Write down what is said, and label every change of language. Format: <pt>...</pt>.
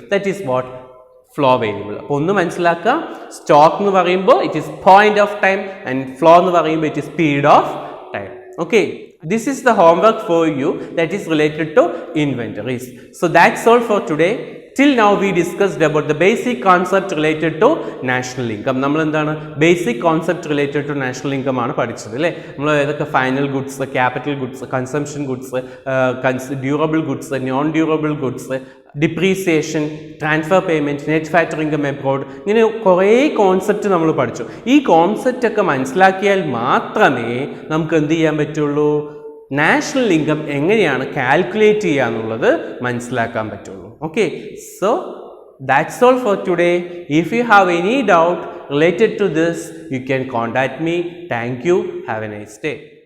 <ml>That is what, flow variable. അപ്പോൾ ഒന്ന് മനസ്സിലാക്കുക, സ്റ്റോക്ക് എന്ന് പറയുമ്പോൾ it is point of time and flow എന്ന് പറയുമ്പോൾ it is period of time.</ml> <en>Okay, this is the homework for you that is related to inventories. So that's all for today. Till now we discussed about the basic concept related to national income.</en> <ml>നമ്മൾ എന്താണ് basic concept related to national income ആണ് പഠിച്ചത് അല്ലേ. നമ്മൾ ഏതൊക്കെ final goods, capital goods, consumption goods, durable goods, non durable goods, depreciation, transfer payment, net factor income abroad, ഇങ്ങനെ കുറേ concept നമ്മൾ പഠിച്ചു. ഈ കോൺസെപ്റ്റ് ഒക്കെ മനസ്സിലാക്കിയാൽ മാത്രമേ നമുക്ക് എന്ത് ചെയ്യാൻ പറ്റുള്ളൂ, നാഷണൽ ഇൻകം എങ്ങനെയാണ് കാൽക്കുലേറ്റ് ചെയ്യുക എന്നുള്ളത് മനസ്സിലാക്കാൻ പറ്റുള്ളൂ.</ml> <en>Okay, so that's all for today. If you have any doubt related to this, you can contact me. Thank you. Have a nice day.</en>